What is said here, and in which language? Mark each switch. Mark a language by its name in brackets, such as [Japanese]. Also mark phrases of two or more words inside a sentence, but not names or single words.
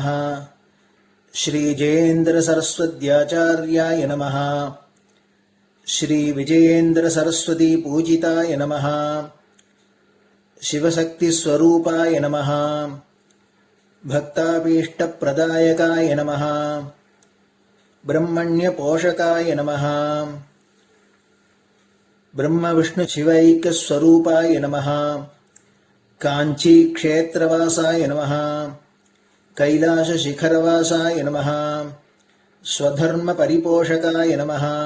[Sanskrit] श्री जयेन्द्र सरस्वत्याचार्याय नमः. श्री विजयेन्द्र सरस्वती पूजिताय नमः. शिवशक्ति स्वरूपाय नमः. भक्ताभीष्ट प्रदायकाय नमः. ब्रह्मण्यपोषकाय नमः ब्रह्मविष्णुशिवैक्यस्वरूपाय नमः काञ्चीक्षेत्रवासाय नमः कैलासशिखरवासाय नमः स्वधर्मपरिपोषकाय नमः